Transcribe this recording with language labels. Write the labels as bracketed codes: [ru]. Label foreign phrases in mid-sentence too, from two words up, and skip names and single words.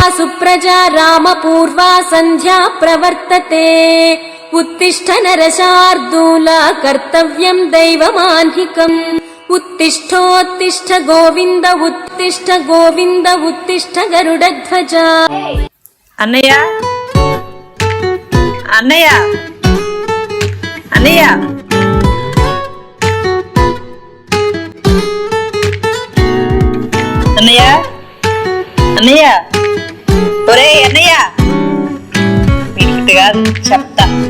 [sa] सुप्रजा रामपूर्वा सन्ध्या प्रवर्तते उत्तिष्ठ नरशार्दूल कर्तव्यं दैवमाह्निकम् उत्तिष्ठोत्तिष्ठ गोविन्द उत्तिष्ठ गरुडध्वज [te] అన్నయ్య అన్నయ్య అన్నయ్య అన్నయ్య అన్నయ్య ఒరే అన్నయ్య వీటిగా చెప్తా